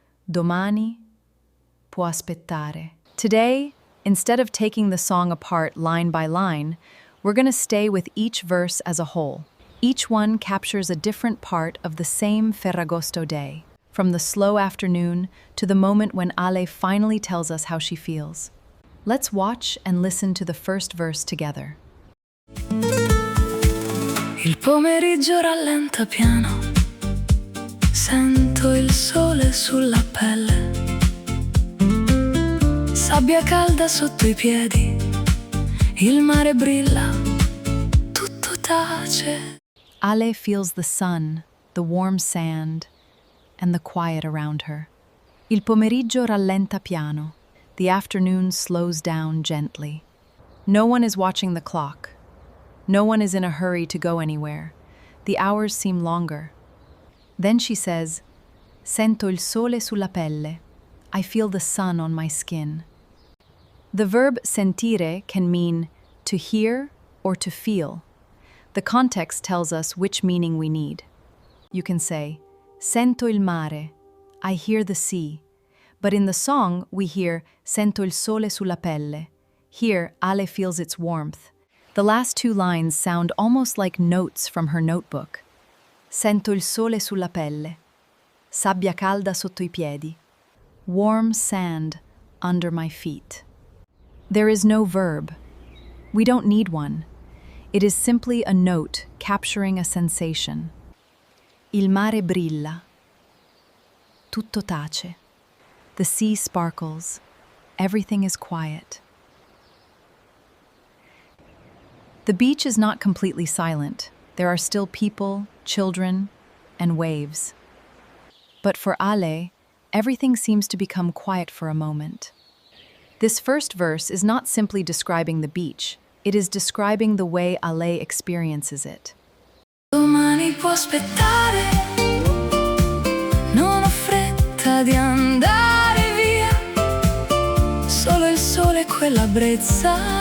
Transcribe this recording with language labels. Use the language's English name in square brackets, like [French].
[Italian] Domani può aspettare. [English] Today, instead of taking the song apart line by line, we're going to stay with each verse as a whole. Each one captures a different part of the same Ferragosto day, from the slow afternoon to the moment when Ale finally tells us how she feels. Let's watch and listen to the first verse together. [Italian] Il pomeriggio rallenta piano, sento il sole sulla pelle, sabbia calda sotto i piedi, il mare brilla, tutto tace. [English] Ale feels the sun, the warm sand, and the quiet around her. [Italian] Il pomeriggio rallenta piano. [English] The afternoon slows down gently. No one is watching the clock. No one is in a hurry to go anywhere. The hours seem longer. Then she says, [Italian] Sento il sole sulla pelle. [English] I feel the sun on my skin. The verb sentire can mean to hear or to feel. The context tells us which meaning we need. You can say, [Italian] Sento il mare. [English] I hear the sea. But in the song, we hear [Italian] Sento il sole sulla pelle. [English] Here, Ale feels its warmth. The last two lines sound almost like notes from her notebook. [Italian] Sento il sole sulla pelle. Sabbia calda sotto i piedi. [English] Warm sand under my feet. There is no verb. We don't need one. It is simply a note capturing a sensation. Il mare brilla. Tutto tace. The sea sparkles. Everything is quiet. The beach is not completely silent. There are still people, children, and waves. But for Ale, everything seems to become quiet for a moment. This first verse is not simply describing the beach. It is describing the way Ale experiences it. [Italian] Domani può aspettare, non ho fretta di andare via, solo il sole e quella brezza.